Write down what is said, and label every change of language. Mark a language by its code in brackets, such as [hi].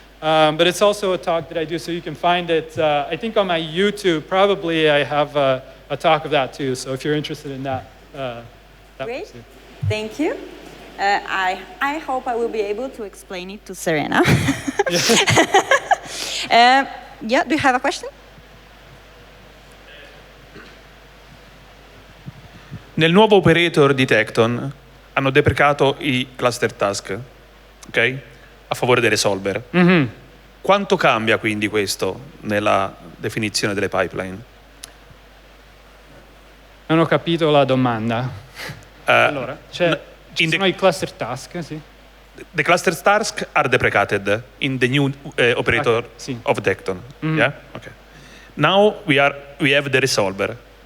[en] But it's also a talk that I do, so you can find it, I think on my YouTube, probably I have a talk of that too. So if you're interested in that, Great, thank you. I hope I will be able to explain it to Serena. Yeah, do you have a question? [it] Nel nuovo operator di Tekton hanno deprecato i cluster task, ok? A favore dei resolver. Mm-hmm. Quanto cambia quindi questo nella definizione delle pipeline? Non ho capito la domanda. Allora, ci sono i cluster task, sì. [en] The cluster task are deprecated in the new operator [it] sì. [en] of Tekton. Mm-hmm. Yeah? Okay. Now we have the resolver.